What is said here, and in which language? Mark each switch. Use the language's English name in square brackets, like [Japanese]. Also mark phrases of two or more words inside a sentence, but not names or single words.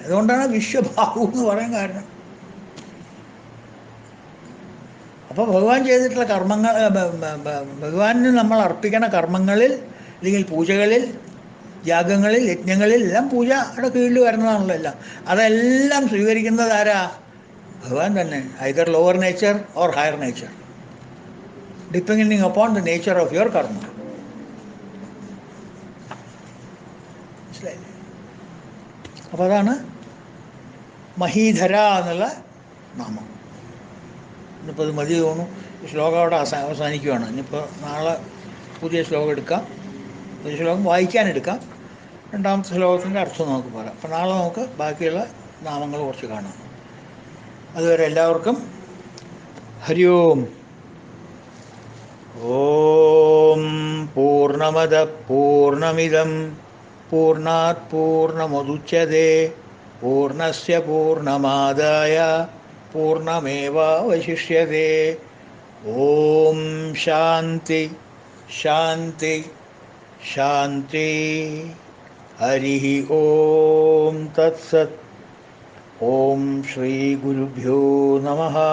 [Malayalam] അതുകൊണ്ടാണ് വിശ്വബാഹു എന്ന് പറയാൻ കാരണം. അപ്പോൾ ഭഗവാൻ ചെയ്തിട്ടുള്ള കർമ്മങ്ങൾ, ഭഗവാന് നമ്മൾ അർപ്പിക്കണ കർമ്മങ്ങളിൽ അല്ലെങ്കിൽ പൂജകളിൽ, യാഗങ്ങളിൽ, യജ്ഞങ്ങളിൽ എല്ലാം പൂജയുടെ കീഴിൽ വരുന്നതാണല്ലോ എല്ലാം. അതെല്ലാം സ്വീകരിക്കുന്നത് ആരാ? ഭഗവാൻ തന്നെ. [English] either lower nature or higher nature, depending upon the nature of your karma. [Malayalam] മനസ്സിലായില്ലേ? അപ്പോൾ അതാണ് മഹീധര എന്നുള്ള നാമം. ഇന്നിപ്പോൾ ഇത് മതി തോന്നുന്നു. ഈ ശ്ലോകം അവിടെ അവസാനിക്കുകയാണ്. ഇനിയിപ്പോൾ നാളെ പുതിയ ശ്ലോകം എടുക്കാം, പുതിയ ശ്ലോകം വായിക്കാനെടുക്കാം. രണ്ടാമത്തെ ശ്ലോകത്തിൻ്റെ അർത്ഥം നമുക്ക് പറയാം. അപ്പോൾ നാളെ നമുക്ക് ബാക്കിയുള്ള നാമങ്ങൾ കുറച്ച് കാണാം. അതുവരെ എല്ലാവർക്കും [Sanskrit] हरि ओम्. ओम् पूर्णमद पूर्णमिदं पूर्णात् पूर्णमुदच्यते पूर्णस्य पूर्णमादाय पूर्णमेवावशिष्यते. ओम् शान्ति शान्ति शान्ति. हरि ओम् तत्सत्. ओम् श्री गुरुभ्यो नमः.